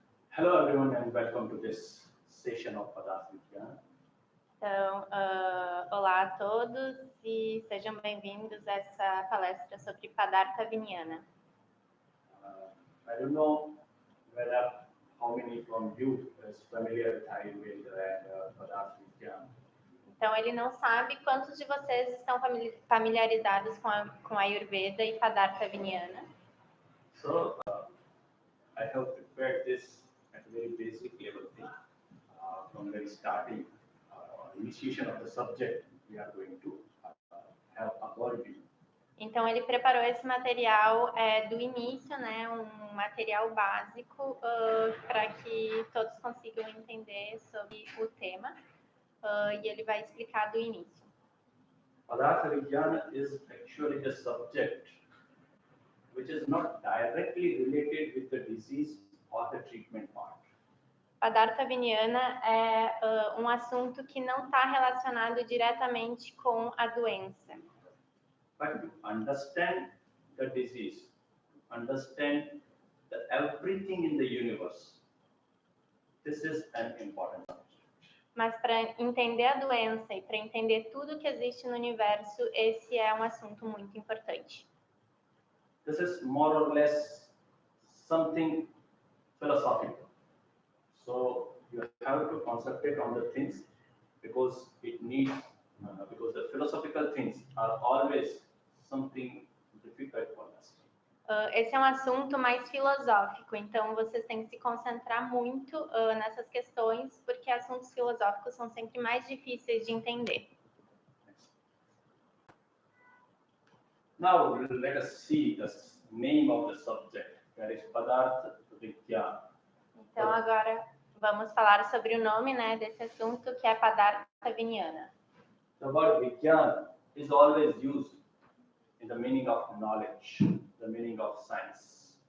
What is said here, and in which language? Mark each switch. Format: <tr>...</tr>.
<en>Hello everyone and welcome to this session of Padartha Vijnana.</en> <pt>Então, olá a todos e sejam bem-vindos a essa palestra sobre Padartha Vijnana.</pt> <en>I don't know how many from you is familiar with Ayurveda and Padartha Vijnana.</en> <pt>Então, ele não sabe quantos de vocês estão familiarizados com Ayurveda e Padartha Vijnana.</pt> <en>So, I have prepared this at a very basic level thing. From very starting, initiation of the subject, we are going to have a overview.</en> <pt>Então, ele preparou esse material do início, né, um material básico para que todos consigam entender sobre o tema, e ele vai explicar do início.</pt> <en>Padartha Vijnana is actually the subject which is not directly related with the disease or the treatment part.</en> <pt>Padartha Vijnana é um assunto que não está relacionado diretamente com a doença.</pt> <en>But to understand the disease, understand everything in the universe, this is an important subject.</en> <pt>Mas para entender a doença e para entender tudo que existe no universo, esse é um assunto muito importante.</pt> <en>This is more or less something philosophical. So you have to concentrate on the things because it needs, because the philosophical things are always something difficult for us.</en> <pt>Esse é um assunto mais filosófico, então vocês têm que se concentrar muito nessas questões, porque assuntos filosóficos são sempre mais difíceis de entender.</pt> <en>Now let us see the name of the subject, that is Padartha Vijnana.</en> <pt>Então agora vamos falar sobre o nome, né, desse assunto, que é Padartha Vijnana.</pt> <en>The word Vijnana is always used in the meaning of knowledge, the meaning of science.</en>